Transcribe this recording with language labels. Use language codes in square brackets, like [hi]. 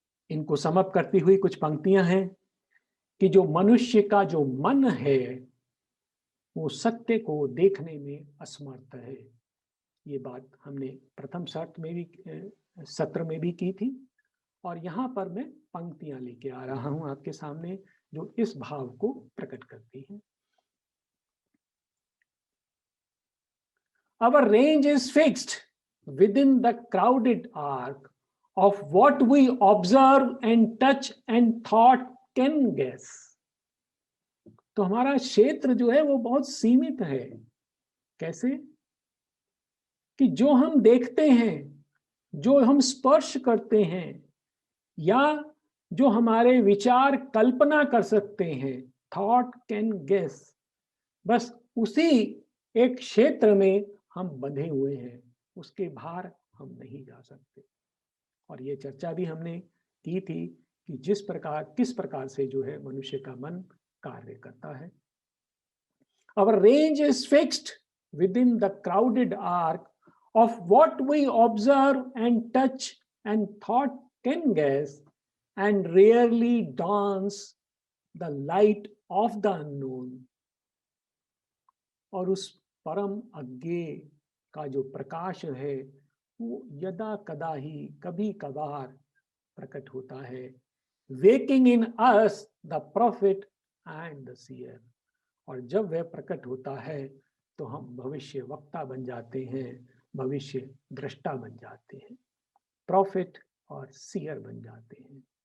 [hi] इनको समअप करती हुई कुछ पंक्तियां हैं कि जो मनुष्य का जो मन है वो सत्य को देखने में असमर्थ है। ये बात हमने प्रथम सत्र में भी की थी, और यहाँ पर मैं पंक्तियां लेके आ रहा हूं आपके सामने जो इस भाव को प्रकट करती हैं। [en] Our range is fixed within the crowded arc of what we observe and touch and thought can guess. [hi] तो हमारा क्षेत्र जो है वो बहुत सीमित है। कैसे? कि जो हम देखते हैं, जो हम स्पर्श करते हैं, या जो हमारे विचार कल्पना कर सकते हैं, [en] thought can guess, [hi] बस उसी एक क्षेत्र में हम बंधे हुए हैं, उसके बाहर हम नहीं जा सकते। और ये चर्चा भी हमने की थी कि किस प्रकार से जो है मनुष्य का मन कार्य करता है। [en] Our range is fixed within the crowded arc of what we observe and touch and thought can guess, and rarely dawns the light of the unknown. [hi] और उस परम अज्ञेय का जो प्रकाश है वो यदा कदा ही कभी कभार प्रकट होता है। [en] Waking in us the prophet and the seer. [hi] और जब वह प्रकट होता है तो हम भविष्य वक्ता बन जाते हैं, भविष्य दृष्टा बन जाते हैं, प्रॉफिट और सीयर बन जाते हैं।